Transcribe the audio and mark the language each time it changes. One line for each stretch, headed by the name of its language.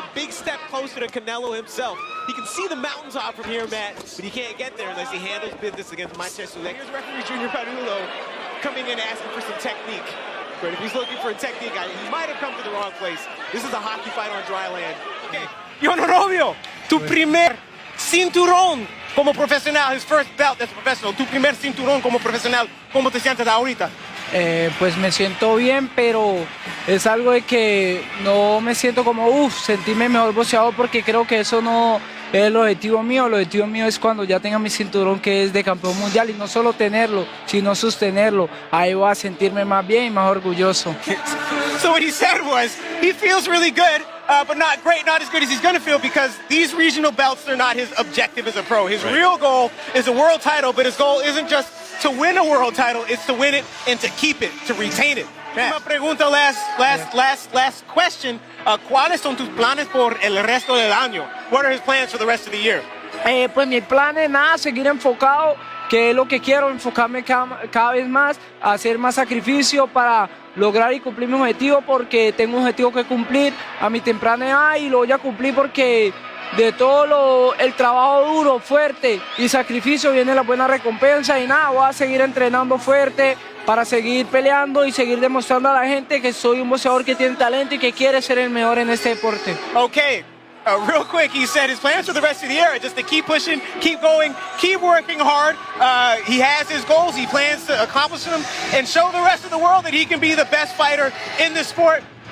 English: A big step closer to Canelo himself. He can see the mountaintop from here, Matt, but he can't get there unless he handles business against Maciej Sulecki. Here's referee Junior Padulo coming in asking for some technique. But if he's looking for a technique, he might have come to the wrong place. This is a hockey fight on dry land. Okay.
Spanish: Yon Arroyo, tu primer cinturón como profesional,
English: his first belt as a professional,
Spanish: tu primer cinturón como profesional, ¿cómo te sientes ahorita? Pues me siento bien, pero es algo de que no me siento como, sentirme mejor boxeador, porque creo que eso no es el objetivo mío. El objetivo mío es cuando ya tenga mi cinturón, que es de campeón mundial, y no solo tenerlo, sino sostenerlo. Ahí voy a sentirme más bien y más orgulloso.
English: So what he said was, he feels really good, but not great, not as good as he's going to feel, because these regional belts are not his objective as a pro. His real goal is a world title, but his goal isn't just to win a world title, it's to win it and to keep it, to retain it.
Spanish: Una pregunta,
English: last question.
Spanish: ¿Cuáles son tus planes por el resto del año?
English: What are his plans for the rest of the year?
Spanish: Pues mi plan es nada, seguir enfocado, que es lo que quiero, enfocarme cada vez más, hacer más sacrificio para lograr y cumplir mi objetivo, porque tengo un objetivo que cumplir a mi temprana edad y lo voy a cumplir, porque de todo el trabajo duro, fuerte y sacrificio viene la buena recompensa. Y nada, voy a seguir entrenando fuerte para seguir peleando y seguir demostrando a la gente que soy un boxeador que tiene talento y que quiere ser el mejor en este deporte.
English: Okay. Real quick, he said his plans for the rest of the year are just to keep pushing, keep going, keep working hard. He has his goals, he plans to accomplish them, and show the rest of the world that he can be the best fighter in this sport.